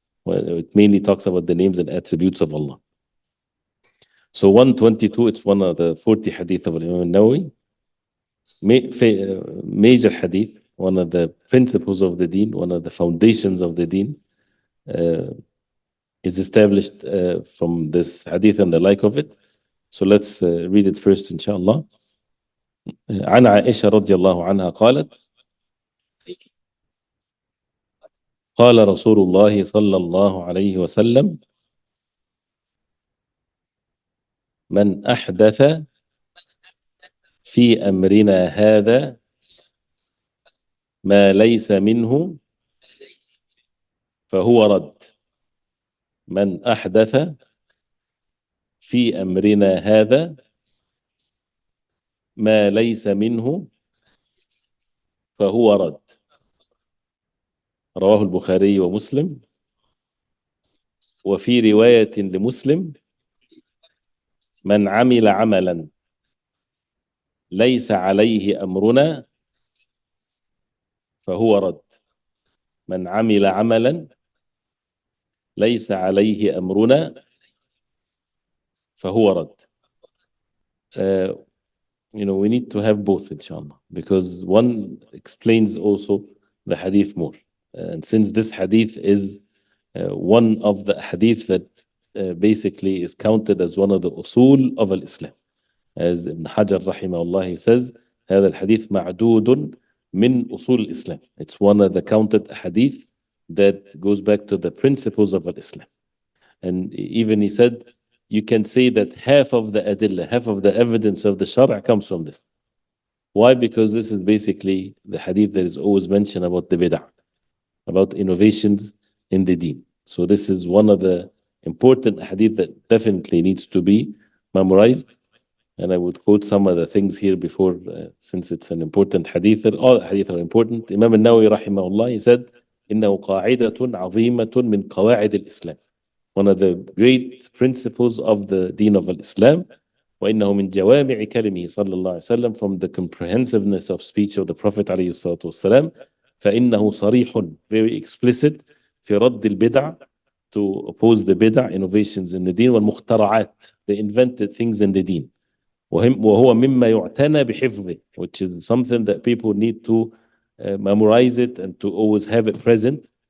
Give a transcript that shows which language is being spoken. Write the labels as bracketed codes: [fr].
[en] It mainly talks about the names and attributes of Allah. So 122, it's one of the 40 hadith of Imam al-Nawawi. Major hadith, one of the principles of the deen, one of the foundations of the deen, is established from this hadith and the like of it. So let's read it first, inshallah. [ar] عن عائشة رضي الله عنها قالت قال رسول الله صلى الله عليه وسلم من أحدث في أمرنا هذا ما ليس منه فهو رد. من أحدث في أمرنا هذا ما ليس منه فهو رد. رواه البخاري ومسلم. وفي رواية لمسلم من عمل عملا ليس عليه أمرنا فهو رد. من عمل عملا ليس عليه أمرنا فهو رد. [en] We need to have both, inshallah, because one explains also the hadith more. And since this hadith is one of the hadith that basically is counted as one of the usul of al-Islam. As Ibn Hajar rahimahullah, he says, [ar] هذا الحديث معدود من أصول الإسلام. [en] It's one of the counted hadith that goes back to the principles of al-Islam. And even he said, you can say that half of the adillah, half of the evidence of the shara comes from this. Why? Because this is basically the hadith that is always mentioned about the bid'ah, about innovations in the deen. So this is one of the important hadith that definitely needs to be memorized. And I would quote some of the things here before, since it's an important hadith. All hadith are important. Imam al-Nawawi rahimahullah, he said, [ar] إنه قاعدة عظيمة من قواعد الإسلام. [en] One of the great principles of the deen of Islam. [ar] وإنه من جوامع كلمه صلى الله عليه وسلم, [en] from the comprehensiveness of speech of the Prophet [ar] عليه الصلاة والسلام. فإنه صريح, [en] very explicit, [ar] في رد البدع, [en] to oppose the bid'ah, innovations in the deen, [ar] والمخترعات, [en] the invented things in the deen. [ar] وهو مما يعتنى بحفظه, [en] which is something that people need to memorize it and to always have it present.